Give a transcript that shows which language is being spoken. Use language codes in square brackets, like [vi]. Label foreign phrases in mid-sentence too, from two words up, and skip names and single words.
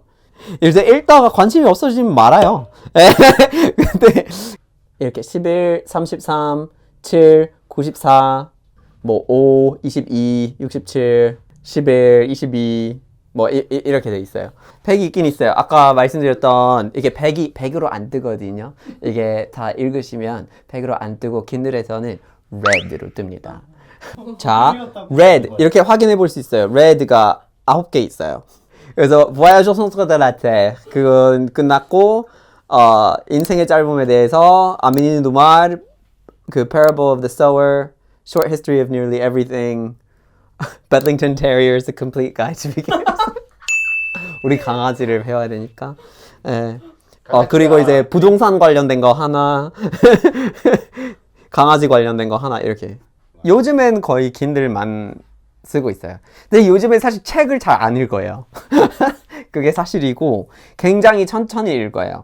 [ko] 이제 읽다가 관심이 없어지면 말아요. 근데 이렇게 11, 33, 7, 94, 뭐 5, 22, 67, 11, 22 뭐 이렇게 돼 있어요. 100이 있긴 있어요. 아까 말씀드렸던 이게 100으로 안 뜨거든요. 이게 다 읽으시면 100으로 안 뜨고 킨들에서는 red로 뜹니다. 자, red 이렇게 확인해 볼 수 있어요. red가 9개 있어요. 그래서 voyage au centre de la terre 그건 끝났고 인생의 짧음에 대해서 아미니 누말 그 parable of the sower short history of nearly everything Bedlington Terriers a complete guide to beginners 우리 강아지를 배워야 되니까 예. 그리고 이제 부동산 관련된 거 하나 강아지 관련된 거 하나 이렇게 요즘엔 거의 킨들만 쓰고 있어요. 근데 요즘에 사실 책을 잘 안 읽어요. 그게 사실이고 굉장히 천천히 읽어요.